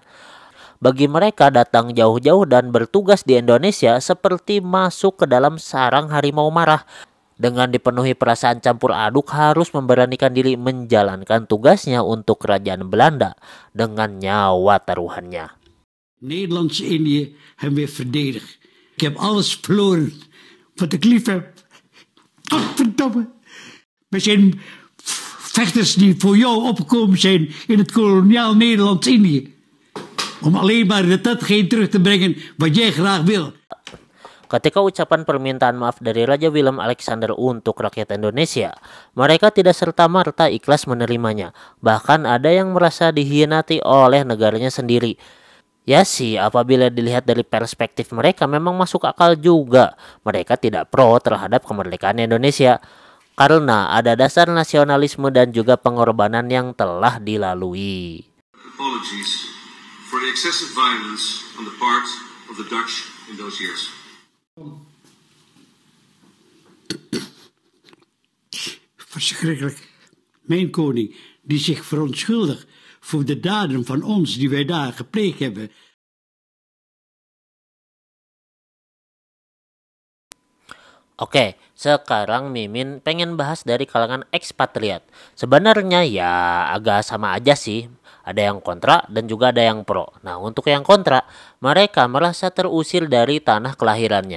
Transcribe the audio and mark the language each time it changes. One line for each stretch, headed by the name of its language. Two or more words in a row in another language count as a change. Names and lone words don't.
Indonesian: Bagi mereka datang jauh-jauh dan bertugas di Indonesia seperti masuk ke dalam sarang harimau marah. Dengan dipenuhi perasaan campur aduk harus memberanikan diri menjalankan tugasnya untuk kerajaan Belanda dengan nyawa taruhannya.
Dutch: Nederlands-Indië hem weer verdedigen. Ik heb alles verloren wat ik lief heb. Godverdomme. We zijn vechters die voor jou opgekomen zijn in het koloniaal Nederlands-Indië. Om alleen maar datgene terug te brengen wat jij graag wil.
Indonesian: Ketika ucapan permintaan maaf dari Raja Willem Alexander untuk rakyat Indonesia, mereka tidak serta-merta ikhlas menerimanya. Bahkan ada yang merasa dikhianati oleh negaranya sendiri. Ya sih, apabila dilihat dari perspektif mereka memang masuk akal juga. Mereka tidak pro terhadap kemerdekaan Indonesia. Karena ada dasar nasionalisme dan juga pengorbanan yang telah dilalui.
English: Apologies for the excessive violence on the part of the Dutch in those years.
Dutch: Verschrikkelijk. Mijn koning, die zich verontschuldigt voor de daden van ons die wij daar gepleegd hebben.
Indonesian: Oke, sekarang Mimin pengen bahas dari kalangan ekspatriat. Sebenarnya ya agak sama aja sih. Ada yang kontra dan juga ada yang pro. Nah, untuk yang kontra, mereka merasa terusir dari tanah kelahirannya.